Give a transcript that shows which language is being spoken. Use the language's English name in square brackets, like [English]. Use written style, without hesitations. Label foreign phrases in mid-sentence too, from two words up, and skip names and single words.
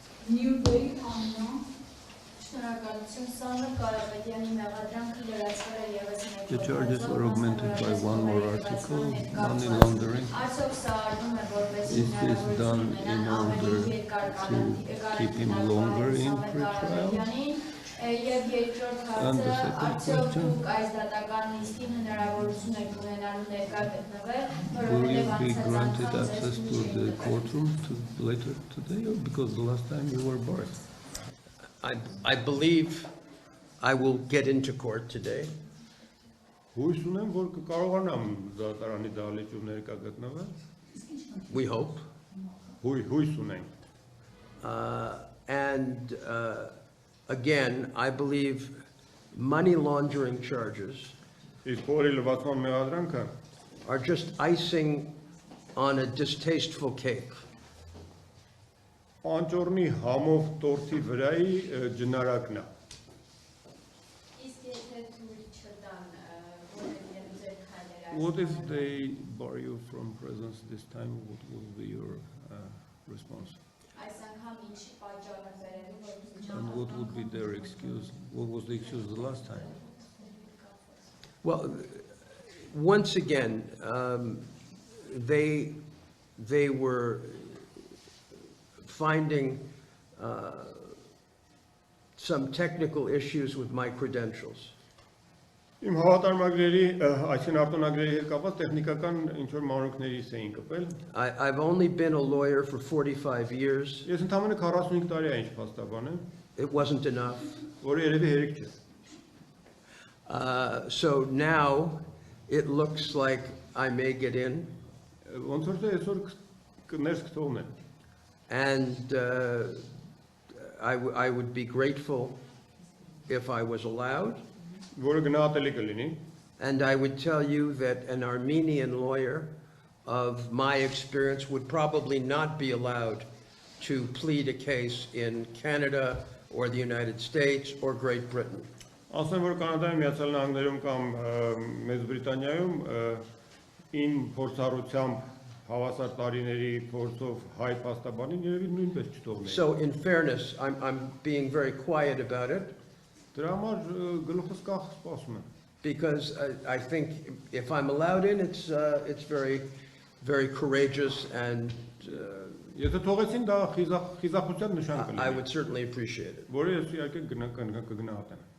[Armenian] Նյուբերի Աննա, շնորհակալություն Սամվել Կարապետյանի մեղադրանքը լրացվել է ևս մեկ [English] The charges were augmented by one more article, money laundering. [Armenian] Արդյոք սա արվում է որպես [English] Is this done in order to keep him longer in pre-trial? [Armenian] Եվ երկրորդ հարցը, արդյոք դուք այս դատական նիստին հնարավորություն եք ունենալու ներկա գտնվել, [English] Will you be granted access to the courtroom later today, or because the last time you were barred? I believe I will get into court today. [Armenian] Հույս ունեմ, որ կկարողանամ դատարանի դահլիճում ներկա գտնվել։ [English] We hope. [Armenian] Հույս ունենք։ [English] And again, I believe money laundering charges [Armenian] Իսկ փորի լվացման մեղադրանքը [English] are just icing on a distasteful cake. [Armenian] անճոռնի համով տորթի վրայի ջնարակն է։ [English] What if they bar you from presence this time? What will be your response? And what would be their excuse? What was the excuse the last time? Well, once again, they were finding some technical issues with my credentials. [Armenian] Իմ հավատարմագրերի, այսին արտոնագրերի հետ կապված տեխնիկական ինչ-որ մանրուքներից էին կպել։ [English] I've only been a lawyer for 45 years. [Armenian] Ես ընդամենը 45 տարի է ինչ փաստաբան եմ, [English] It wasn't enough. [Armenian] որը երևի հերիք չէ։ [English] So now it looks like I may get in. [Armenian] Ոնց որ թե այսօր ներս կթողնեն։ [English] And I would be grateful if I was allowed. [Armenian] Որը գնահատելի կլինի։ [English] And I would tell you that an Armenian lawyer of my experience would probably not be allowed to plead a case in Canada or the United States or Great Britain. [Armenian] Ասեմ, որ Կանադայում, Միացյալ Նահանգներում կամ Մեծ Բրիտանիայում իմ փորձառությամբ հավասար տարիների փորձով հայ փաստաբանին երևի նույնպես չթողնեն։ [English] So in fairness, I'm being very quiet about it. [Armenian] Դրա համար գլուխս կախ սպասում եմ։ [English] Because I think if I'm allowed in, it's very, very courageous, and [Armenian] Եթե թողեցին դա խիզախության նշան կլինի։ [English] I would certainly appreciate it. [Armenian] Որը ես իհարկե կգնահատեմ։